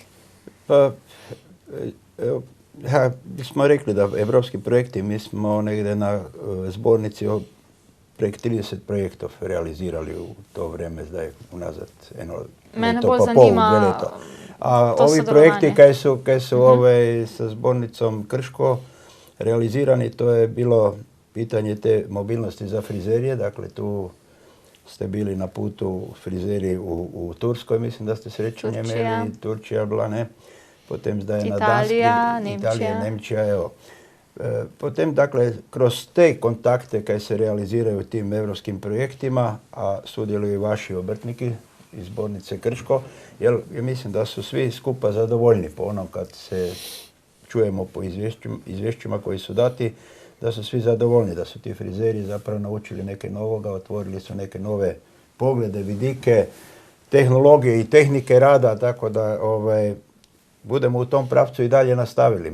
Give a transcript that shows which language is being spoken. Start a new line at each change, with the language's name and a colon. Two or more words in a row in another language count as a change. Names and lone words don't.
Croatian: Pa, ja, smo rekli da evropski projekti, mi smo negdje na zbornici prek 30 projektov realizirali u to vrijeme, zdaj unazad
Slovenian: Mene bolj zanima A to
Croatian: ovi
Slovenian: sodelovanje.
Croatian: projekti kaj su sa zbornicom Krško realizirani, to je bilo pitanje te mobilnosti za frizerije, dakle tu ste bili na putu frizeri u Turskoj, mislim da ste srećanje imeli, Turčija bila, ne? Potem zdaj na Italija, Nemčija, evo. Potem, dakle, kroz te kontakte kaj se realiziraju u tim evropskim projektima, a sudjeluju i vaši obrtniki iz zbornice Krško, jer mislim da su svi skupa zadovoljni po onom kad se čujemo po izvješćima koji su dati, da su svi zadovoljni, da su ti frizeri zapravo naučili neke novoga, otvorili su neke nove poglede, vidike, tehnologije i tehnike rada, tako da budemo u tom pravcu i dalje nastavili.